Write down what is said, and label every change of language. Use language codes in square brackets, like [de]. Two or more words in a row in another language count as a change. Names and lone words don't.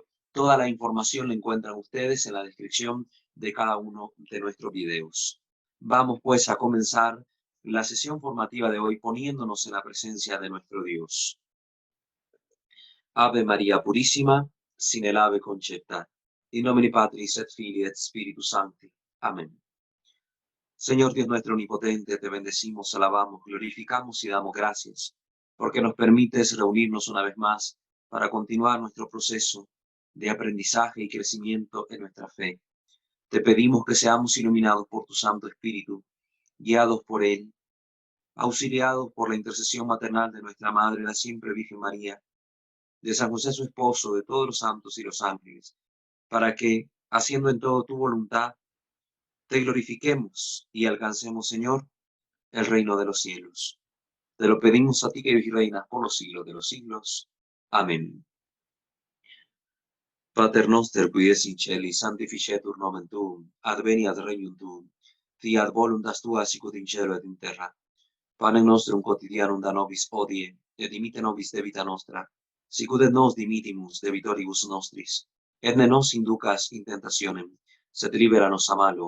[es] Toda la información la encuentran ustedes en la descripción de cada uno de nuestros videos. Vamos pues a comenzar la sesión formativa de hoy poniéndonos en la presencia de nuestro Dios. Ave María Purísima, sin el ave concepta. [la] In nomine Patris et Filii et Spiritus Sancti. [es] Amén. Señor Dios nuestro omnipotente, te bendecimos, alabamos, glorificamos y damos gracias, porque nos permites reunirnos una vez más para continuar nuestro proceso de aprendizaje y crecimiento en nuestra fe. Te pedimos que seamos iluminados por tu Santo Espíritu, guiados por él, auxiliados por la intercesión maternal de nuestra Madre, la siempre Virgen María, de San José su esposo, de todos los santos y los ángeles, para que, haciendo en todo tu voluntad, te glorifiquemos y alcancemos, Señor, el reino de los cielos. Te lo pedimos a ti que vives y reinas por los siglos de los siglos. Amén. [la] Pater noster, qui es in celi, sanctificetur nomen tuum, adveniat regnum tuum, fiat voluntas tua sicut in cielo et in terra. Panem nostrum quotidianum da nobis hodie, et dimitte nobis debita nostra, sicut et nos dimittimus debitoribus nostris, et ne nos inducas in tentationem, sed libera nos a malo.